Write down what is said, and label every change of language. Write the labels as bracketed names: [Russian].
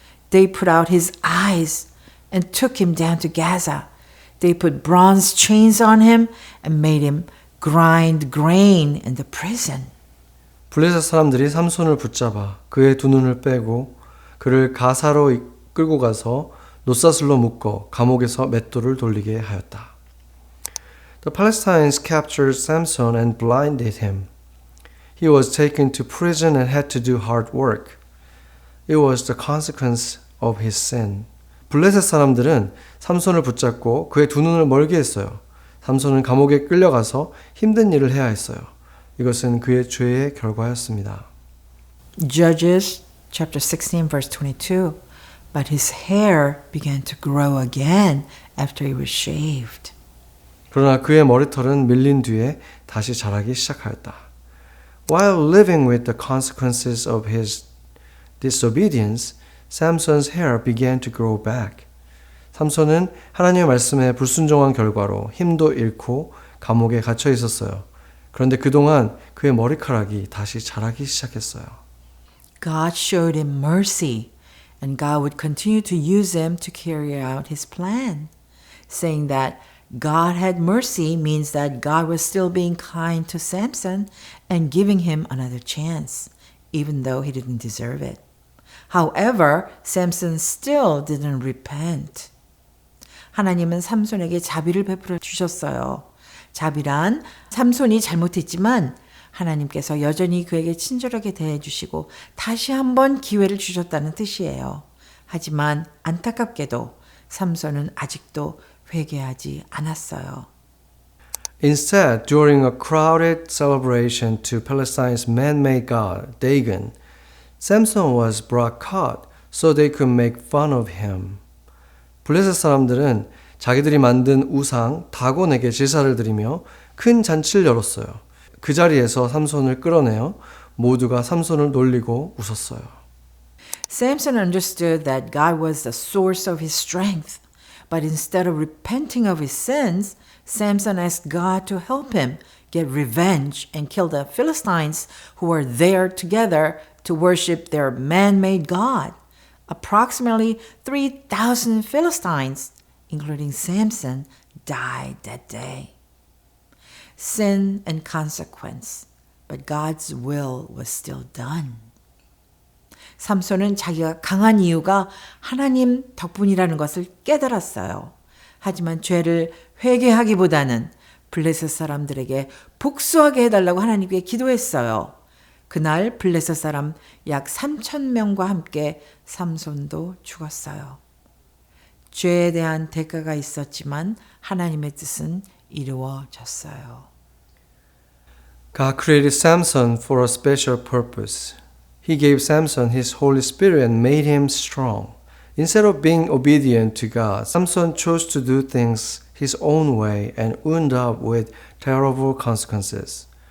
[English] They put out his eyes and took him down to Gaza. They put bronze chains on him and made him grind grain in the prison. [Korean] 블레셋 사람들이 삼손을 붙잡아 그의 두 눈을 빼고 그를 가사로 끌고 가서 놋사슬로 묶어 감옥에서 맷돌을 돌리게 하였다. [English] The Palestinians captured Samson and blinded him. He was taken to prison and had to do hard work. It was the consequence of his sin. [Korean] 블레셋 사람들은 삼손을 붙잡고 그의 두 눈을 멀게 했어요. 삼손은 감옥에 끌려가서 힘든 일을 해야 했어요. 이것은 그의 죄의 결과였습니다. [English] Judges chapter 16 verse 22. But his hair began to grow again after he was shaved. [Korean] 그러나 그의 머리털은 밀린 뒤에 다시 자라기 시작하였다. [English] While living with the consequences of his disobedience, Samson's hair began to grow back. [Korean] 삼손은 하나님의 말씀에 불순종한 결과로 힘도 잃고 감옥에 갇혀 있었어요. 그런데 그동안 그의 머리카락이 다시 자라기 시작했어요. [English] God showed him mercy, and God would continue to use him to carry out his plan. Saying that God had mercy means that God was still being kind to Samson and giving him another chance, even though he didn't deserve it. However, Samson still didn't repent. [Korean] 하나님은 삼손에게 자비를 베풀어 주셨어요. 자비란 삼손이 잘못했지만 하나님께서 여전히 그에게 친절하게 대해주시고 다시 한번 기회를 주셨다는 뜻이에요. 하지만 안타깝게도 삼손은 아직도 회개하지 않았어요. [English] Instead, during a crowded celebration to Palestine's man-made god, Dagon, Samson was brought caught so they could make fun of him. [Korean] 블레셋 사람들은 자기들이 만든 우상 다곤에게 제사를 드리며 큰 잔치를 열었어요. 그 자리에서 삼손을 끌어내어 모두가 삼손을 놀리고 웃었어요. [English] Samson understood that God was the source of his strength, but instead of repenting of his sins, Samson asked God to help him get revenge and kill the Philistines who were there together to worship their man-made god. Approximately 3,000 Philistines, including Samson, died that day. Sin and consequence, but God's will was still done. [Korean] 삼손은 자기가 강한 이유가 하나님 덕분이라는 것을 깨달았어요. 하지만 죄를 회개하기보다는 블레셋 사람들에게 복수하게 해달라고 하나님께 기도했어요. 그날 블레셋 사람 약 3,000명과 함께 삼손도 죽었어요. 죄에 대한 대가가 있었지만 하나님의 뜻은 이루어졌어요. [English] God created Samson for a special purpose. He gave Samson his Holy Spirit and made him strong. Instead of being obedient to God, Samson chose to do things his own way and wound up with terrible consequences.